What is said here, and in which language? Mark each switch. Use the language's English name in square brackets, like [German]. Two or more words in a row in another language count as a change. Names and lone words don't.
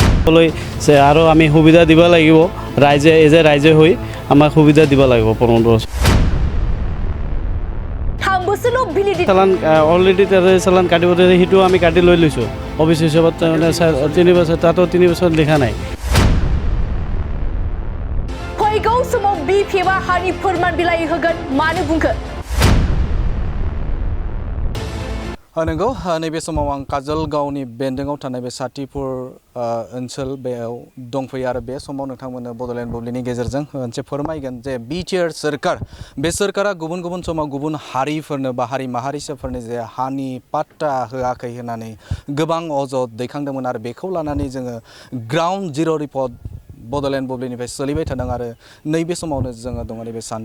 [Assamese] আৰু আমি সুবিধা দিব লাগিব ৰাইজে ৰাইজে হৈ আমাক সুবিধা দিব লাগিব 15 বছৰ চালান অলৰেডি চালান কাটিব সেইটো আমি কাটি লৈ লৈছোঁ অফিচ হিচাপত 3 বছৰ তাতো 3 বছৰ দেখা নাই [Bodo] फैगौ समाव BPF आ हानि फोरमान बिलाइ होगोन मानो बुंखो नंगौ नैबे समाव आं काजलगावनि बेन्दोंआव थानाय बे साथिपुर ओनसोल बेयाव दंफैयो आरो बे समाव नोंथांमोननो बड'लेण्ड बुब्लिनि गेजेरजों मोनसे फोरमायगोन जे बिटिआर सोरखार बे सोरखारा गुबुन गुबुन समाव गुबुन हारिफोरनो बा हारि माहारिसाफोरनो जे हानि पाट्टा होआखै होननानै गोबां अजद दैखांदोंमोन आरो बेखौ लानानै जोङो [English] ground zero report [Bodo] बड'लेण्ड बुब्लिनिफ्राय सोलिबाय थादों आरो नैबे समावनो जोङो दङ नैबे